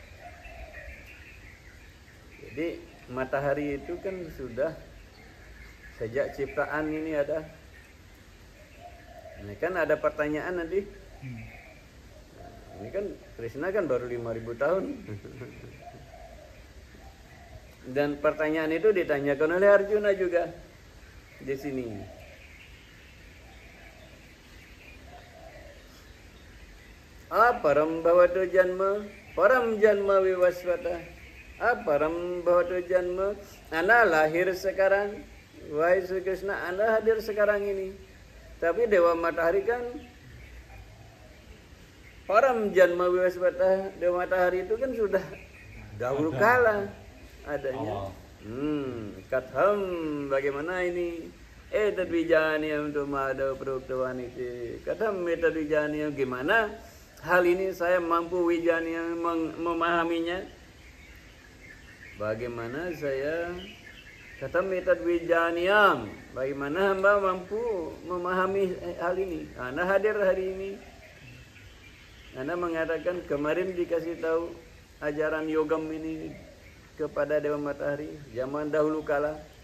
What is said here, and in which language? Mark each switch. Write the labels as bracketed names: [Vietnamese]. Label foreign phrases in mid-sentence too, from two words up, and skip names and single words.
[Indonesian] Jadi matahari itu kan sudah Sejak ciptaan ini ada. Ini kan ada pertanyaan nanti. Ini kan Krishna kan baru 5.000 tahun. Dan pertanyaan itu ditanyakan oleh Arjuna juga di sini. [Sanskrit] Aparam bhavatu janma, param janma vivasvata. Aparam bhavatu janma, [Indonesian] Anda lahir sekarang. Wahai Sri Krishna, Anda hadir sekarang ini. Tapi Dewa Matahari kan [Sanskrit] param janma vivasvata. [Indonesian] Dewa Matahari itu kan sudah dahulu kala adanya. Katham, bagaimana ini? [Sanskrit] Tadwijaniam tu madhav proktavaniti. Katham tadwijaniam, [Indonesian] gimana hal ini saya mampu wijaniam memahaminya? Bagaimana saya [Sanskrit] katham tadwijaniam? [Indonesian] Bagaimana hamba mampu memahami hal ini? Anda hadir hari ini. Anda mengatakan kemarin dikasih tahu ajaran yogam ini kepada Dewa Matahari zaman dahulu kala.